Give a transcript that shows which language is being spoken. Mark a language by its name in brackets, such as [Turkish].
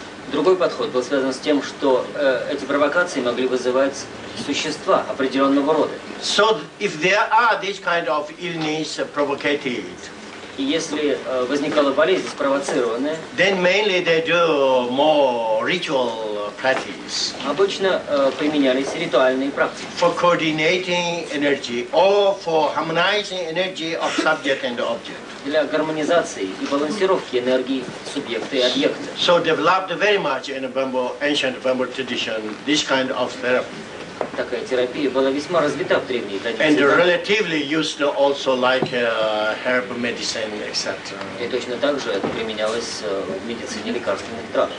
[Russian] Другой подход был связан с тем, что эти провокации могли вызывать существа определенного рода. [English] So if there are this kind of illness provocated, [Russian] и если возникала болезнь спровоцированная, [English] then mainly they do more ritual practice. [Russian] Обычно применялись ритуальные практики. [English] For coordinating energy or for harmonizing energy of subject and object. [Russian] Для гармонизации и балансировки энергии субъекта и объекта. [English] So developed very much in ancient Bambu tradition this kind of therapy. [Russian] Такая терапия была весьма развита в древней традиции. [English] And relatively used also like herb medicine, etc. [Russian] И точно так же это применялось в медицине лекарственных трав.